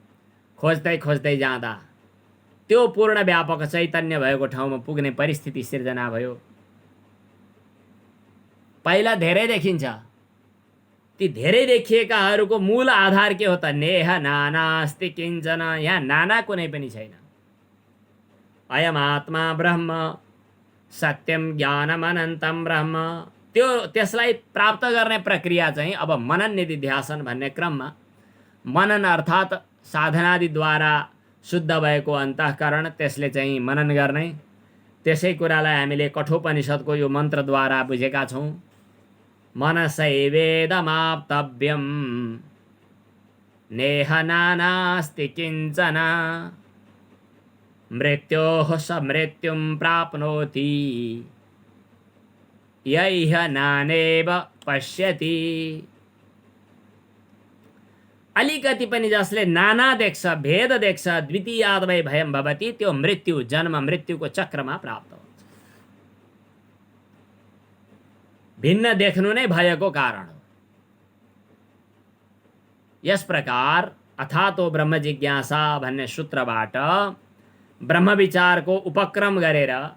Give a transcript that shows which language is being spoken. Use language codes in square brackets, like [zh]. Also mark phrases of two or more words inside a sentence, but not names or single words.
[ne] खोज्दै खोज्दै जाँदा त्यो पूर्ण व्यापक चैतन्य भएको ठाउँमा पुग्ने परिस्थिति सिर्जना भयो। पहिला धेरै देखिन्छ, ती धेरै देखिएकाहरूको मूल आधार के हो त, [sa] नेह नानास्ति किञ्चन, [ne] यहाँ नाना कुनै पनि छैन। [sa] अयम आत्मा ब्रह्म सत्यम ज्ञानम अनन्तम ब्रह्म। [ne] त्यसलाई प्राप्त गर्ने प्रक्रिया चाहिँ अब मनन निधिध्यासन भन्ने क्रममा, मनन अर्थात् साधनादिद्वारा शुद्ध भएको अन्तःकरण, त्यसले चाहिँ मनन गर्ने। त्यसै कुरालाई हामीले कठोपनिषद्को यो मन्त्रद्वारा बुझेका छौँ। [sa] मनसैवेदमाप्तव्यं नेह नानास्ति किञ्चन मृत्योः स मृत्युं प्राप्नोति यैह नानेव पश्यति। [ne] अलिकति पनि जसले नाना देख्छ, भेद देख्छ, [sa] द्वितीयाद वै भयम भवति, [ne] त्यो मृत्यु, जन्म मृत्युको चक्रमा प्राप्त हुन्छ। भिन्न देख्नु नै भयको कारण हो। यस प्रकार [sa] अथातो ब्रह्म जिज्ञासा [ne] भन्ने सूत्रबाट ब्रह्म विचारको उपक्रम गरेर